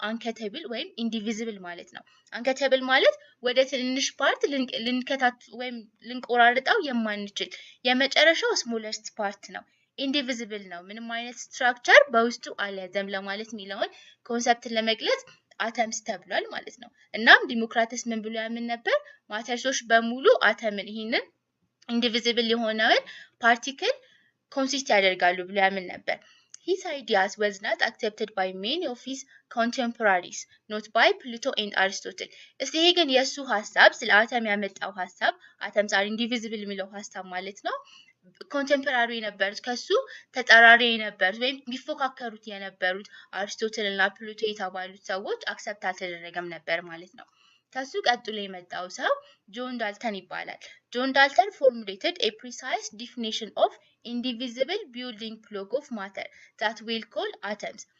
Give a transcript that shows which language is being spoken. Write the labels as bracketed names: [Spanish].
[Amharic] አንከተብል ወይም ኢንዲቪዚብል ማለት ነው። አንከተብል ማለት ወደ ትንሽ ፓርት ልንከታት ወይም ልንቆራርጠው የማንችል የመጨረሻው ስሞለስት ፓርት ነው። ኢንዲቪዚብል ነው። ምንም አይነት ስትራክቸር በውስጡ አልያዘም ለማለት የሚለውን ኮንሰፕትን ለመግለጽ አተምስ ተብሏል ማለት ነው። እናም ዲሞክራተስ ምን ብሎ ያምን ነበር? ማተርሶች በሙሉ አተምን ይሄንን ኢንዲቪዚብል የሆነውን ፓርቲክል ኮንሲስት ያደርጋሉ ብሎ ያምን ነበር። [English] His ideas was not accepted by many of his contemporaries, not by Plato and Aristotle. [Amharic] እስቲ ይሄ ግን የሱ ሐሳብ ስለ አተም ያመጣው ሐሳብ atoms are indivisible የሚለው ሐሳብ ማለት ነው። ኮንቴምፖራሪ የነበሩት ከሱ ተጻራሪ የነበሩት ወይም ቢፎካከሩት የነበሩት አሪስቶትል እና ፕሉቶ የተባሉት ሰዎች አክሰፕት አልተደረገም ነበር ማለት ነው። ከሱ ቀጥሎ የመጣው ሰው ጆን ዳልተን ይባላል። ጆን ዳልተን [English] formulated a precise definition of indivisible building block of matter that we'll call atoms.